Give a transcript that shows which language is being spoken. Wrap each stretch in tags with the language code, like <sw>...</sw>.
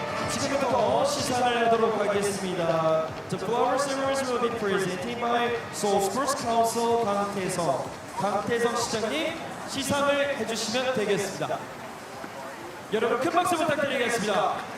<ko>지금부터 시상을 하도록 하겠습니다.</ko> <en>The flower ceremony will be presented by Seoul Sports Council</en> <ko>강태성 시장님 시상을 해주시면 되겠습니다. 여러분 큰 박수 부탁드리겠습니다.</ko>